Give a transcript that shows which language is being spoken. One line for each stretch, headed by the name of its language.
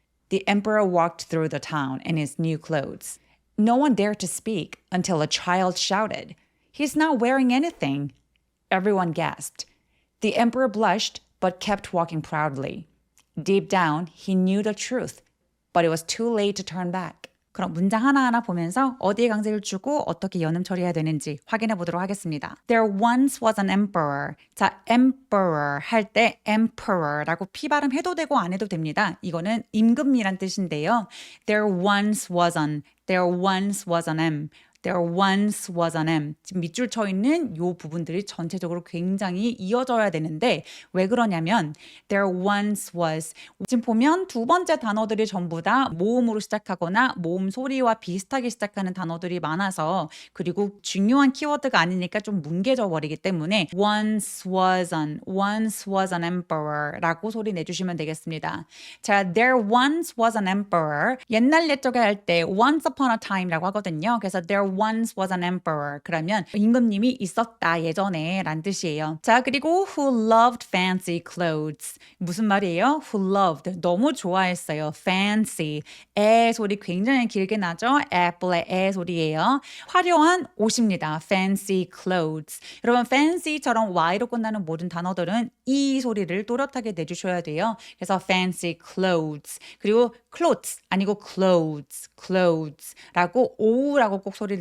English: The emperor walked through the town in his new clothes. No one dared to speak until a child shouted, "He's not wearing anything." Everyone gasped. The emperor blushed but kept walking proudly. Deep down, he knew the truth, but it was too late to turn back.
Korean: 그럼 문장 하나하나 보면서 어디에 강세를 주고 어떻게 연음 처리해야 되는지 확인해 보도록 하겠습니다.
English: There once was an emperor.
Korean: 자, emperor 할 때 emperor라고 피 발음해도 되고 안 해도 됩니다. 이거는 임금이란 뜻인데요.
English: There once was an M. There once was an M.
Korean: 지금 밑줄 쳐 있는 요 부분들이 전체적으로 굉장히 이어져야 되는데 왜 그러냐면 there once was 지금 보면 두 번째 단어들이 전부 다 모음으로 시작하거나 모음 소리와 비슷하게 시작하는 단어들이 많아서 그리고 중요한 키워드가 아니니까 좀 뭉개져 버리기 때문에 once was an emperor 라고 소리 내주시면 되겠습니다.
English: 자, there once was an emperor.
Korean: 옛날 옛적에 할 때 once upon a time 라고 하거든요.
English: 그래서 there once was an emperor.
Korean: 그러면 임금님이 있었다 예전에 란 뜻이에요.
English: 자, 그리고 who loved fancy clothes.
Korean: 무슨 말이에요? who loved. 너무 좋아했어요. fancy. 에 소리 굉장히 길게 나죠? apple의 에 소리예요. 화려한 옷입니다. fancy clothes. 여러분 fancy처럼 y로 끝나는 모든 단어들은 이 소리를 또렷하게 내주셔야 돼요. 그래서 fancy clothes. 그리고 clothes 아니고 clothes. clothes라고 오우라고 꼭 소리